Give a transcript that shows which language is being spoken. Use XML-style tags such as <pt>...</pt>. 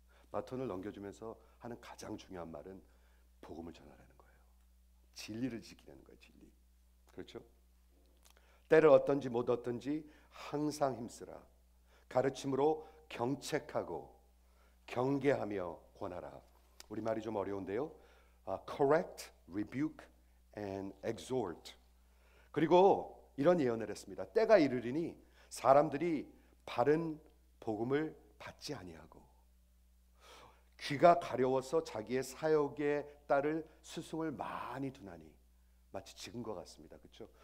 <ko>바톤을 넘겨주면서 하는 가장 중요한 말은 복음을 전하라는 거예요. 진리를 지키라는 거예요. 진리. 그렇죠? 때를 어떤지 못 어떤지 항상 힘쓰라. 가르침으로 경책하고 경계하며 권하라. 우리 말이 좀 어려운데요.</ko> <en>Correct, rebuke, and exhort.</en> <ko>그리고 이런 예언을 했습니다. 때가 이르리니 사람들이 바른 복음을 받지 아니하고 귀가 가려워서 자기의 사역에 따를 스승을 많이 두나니, 마치 지금과 같습니다. 그렇죠?</ko>